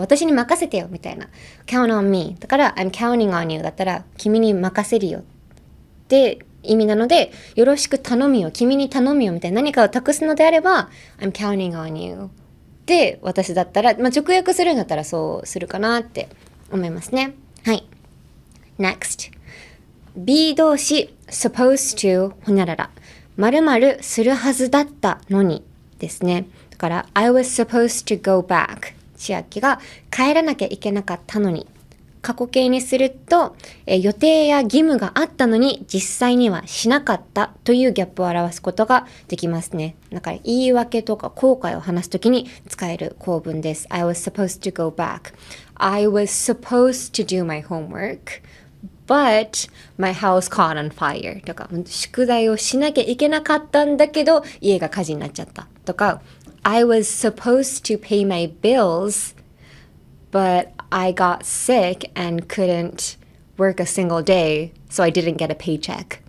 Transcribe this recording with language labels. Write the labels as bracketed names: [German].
[Japanese] 私に任せてよみたいな [English] count on me [Japanese] だから [English] I'm counting on you [Japanese] だったら君に任せるよって意味なので、よろしく頼むよ、君に頼むよみたいな何かを託すのであれば I'm counting on you で、私だったら、直訳するんだったらそうするかなって思いますね。はい。Next。 be 動詞 supposed to ほにゃらら。〇〇するはずだったのにですね。だから [English] I was supposed to go back。 [Japanese] 千秋が帰らなきゃいけなかったのに。過去形にすると、予定や義務があったのに実際にはしなかったというギャップを表すことができますね。だから言い訳とか後悔を話すときに使える構文です。 [English] I was supposed to go back. I was supposed to do my homework, but my house caught on fire. [Japanese] とか、宿題をしなきゃいけなかったんだけど家が火事になっちゃったとか、 [English] I was supposed to pay my bills,But I got sick and couldn't work a single day, so I didn't get a paycheck.